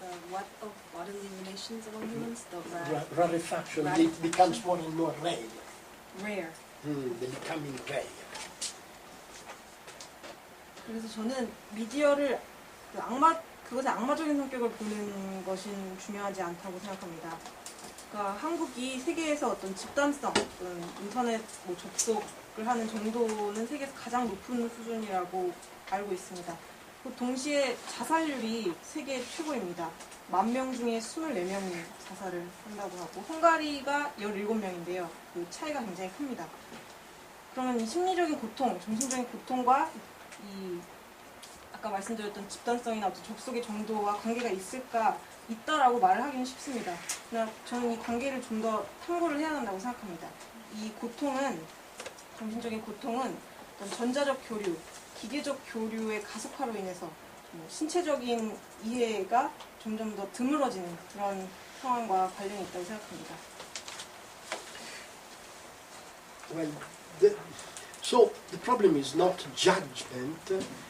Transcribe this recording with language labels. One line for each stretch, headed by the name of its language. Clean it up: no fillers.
English: What of bodily relations among humans? The Rarefaction, it becomes more and more rare. Rare. They're becoming rare.
Korean: 그래서 저는 미디어를 그것의 악마적인 성격을 보는 것이 중요하지 않다고 생각합니다. 그러니까 한국이 세계에서 어떤 집단성, 어떤 인터넷 접속을 하는 정도는 세계에서 가장 높은 수준이라고 알고 있습니다. 동시에 자살률이 세계 최고입니다. 10,000명 중에 24명이 자살을 한다고 하고 헝가리가 17명인데요. 그 차이가 굉장히 큽니다. 그러면 이 심리적인 고통, 정신적인 고통과 이 아까 말씀드렸던 집단성이나 어떤 접속의 정도와 관계가 있다라고 말을 하기는 쉽습니다. 그러나 저는 이 관계를 좀 더 탐구를 해야 한다고 생각합니다. 이 고통은, 정신적인 고통은 어떤 전자적 교류, 기계적 교류의 가속화로 인해서 신체적인 이해가 점점 더 드물어지는 그런 상황과 관련이 있다고 생각합니다.
English: Well, so the problem is not judgment.